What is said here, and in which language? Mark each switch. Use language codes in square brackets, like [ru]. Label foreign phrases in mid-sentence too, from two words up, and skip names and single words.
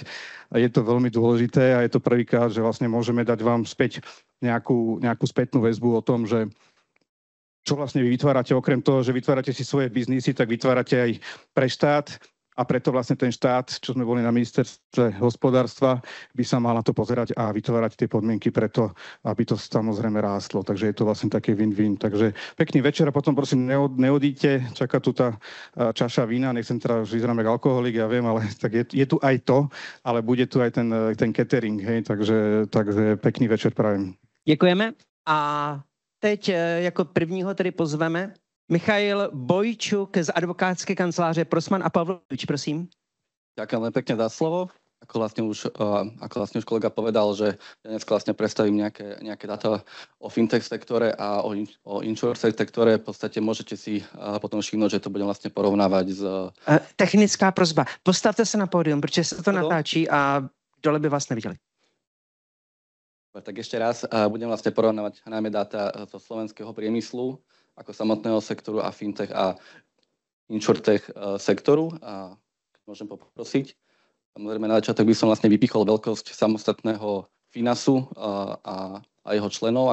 [sk] A je to veľmi dôležité a je to prvýkrát, že vlastne môžeme dať vám späť nejakú spätnú väzbu o tom, že čo vlastne vy vytvárate, okrem toho, že vytvárate si svoje biznisy, tak vytvárate aj pre štát a preto vlastne ten štát, čo sme boli na ministerstve hospodárstva, by sa mal na to pozerať a vytvárať tie podmienky preto, aby to samozrejme rástlo. Takže je to vlastne také win-win. Takže pekný večer a potom prosím neodíďte, čaká tu tá čaša vína, nechcem teda už vyzerám ako alkoholik, ja viem, ale tak je tu aj to, ale bude tu aj ten catering, hej, takže pekný večer prajem. [cs] Děkujeme a teď jako prvního tedy pozveme Michail Bojčuk z advokátské kanceláře Prosman a Pavlovič, prosím. [sk] Ďakujem pekne za slovo. Ako vlastne už kolega povedal, že dnes vlastne predstavím nejaké dáta o fintech sektore a o insurtech sektore. V podstate môžete si potom všimnúť, že to budem vlastne porovnávať s... [cs] Technická prosba. Postavte se na pódium, protože se to natáčí a dole by vás neviděli. [sk] Tak ešte raz budem vlastne porovnávať najmä dáta zo slovenského priemyslu, ako samotného sektoru a fintech a insurtech sektoru. A môžem poprosiť. Samozrejme na začiatok by som vlastne vypichol veľkosť samostatného Finasu a jeho členov.